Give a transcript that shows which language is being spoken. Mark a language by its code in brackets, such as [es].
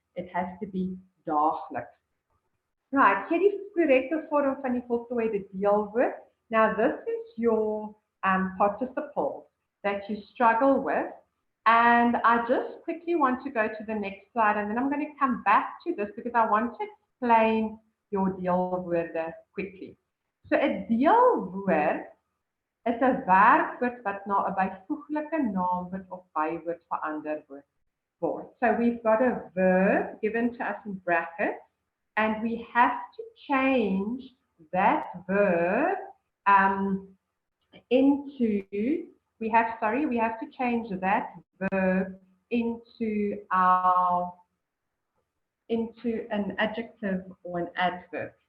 [en] It has to be daagliks. [af] Right, hier die korrekte vorm van die voltooide deelwoord. [en] Now this is your participles that you struggle with, and I just quickly want to go to the next slide, and then I'm going to come back to this because I want to explain your deelwoorde quickly. [af] So 'n deelwoord is 'n werkwoord wat na 'n byvoeglike naamwoord of bywoord verander word. [en] So we've got a verb given to us in brackets, and we have to change that verb we have to change that verb into an adjective or an adverb.